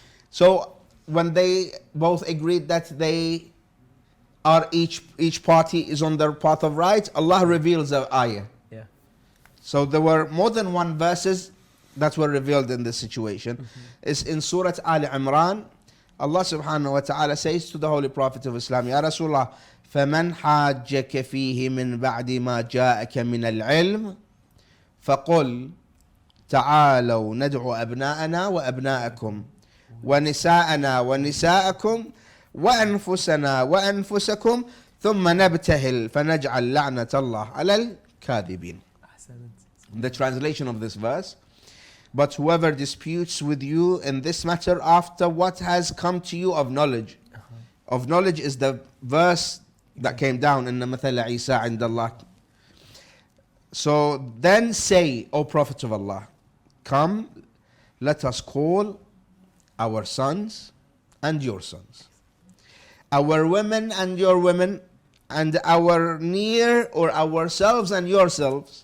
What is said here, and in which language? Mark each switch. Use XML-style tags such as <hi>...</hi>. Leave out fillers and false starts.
<en>So when they both agreed that they are each party is on their path of right, Allah reveals the ayah. Yeah. So there were more than one verses that were revealed in this situation. It's in Surah Al Imran. Allah subhanahu wa ta'ala says to the Holy Prophet of Islam, Ya Rasulullah,</en> <ar>فَمَنْ حَاجَّكَ فِيهِ مِنْ بَعْدِ مَا جَاءَكَ مِنَ الْعِلْمِ فَقُلْ تعالوا ندعو أبناءنا وأبناءكم ونساءنا ونساءكم وأنفسنا وأنفسكم ثم نبتهل فنجعل لعنة الله على الكاذبين.</ar> <en>The translation of this verse: but whoever disputes with you in this matter after what has come to you of knowledge. Of knowledge is the verse that came down in the Mathala Isa عند Allah. So then say, O Prophet of Allah, come, let us call our sons and your sons, our women and your women, and our near or ourselves and yourselves.</en>